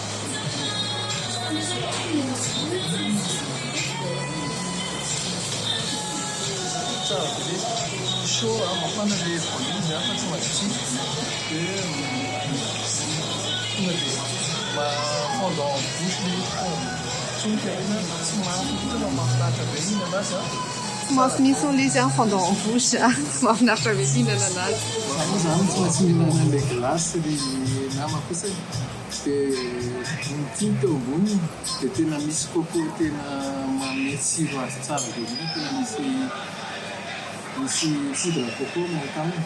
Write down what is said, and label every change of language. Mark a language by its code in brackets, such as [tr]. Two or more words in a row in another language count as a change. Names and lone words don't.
[mg] Chaud, mafana le polizy fa tsy matsitsy dia tonga dia [fr] fondant en bouche [mg] le tsonka izy tsy tena mahafinaritra be mihinana azy mafinitsy le izy [fr] fondant en bouche [mg] mahafinaritra be mihinana anazy zany tsy maintsy mihinana le glasy le nama kosa dia nytiny teo amboniny dia tena misy coco tena manome tsiro azy tsara be mihitsy tena misy [fr] poudre coco [mg] amin'ilay taminy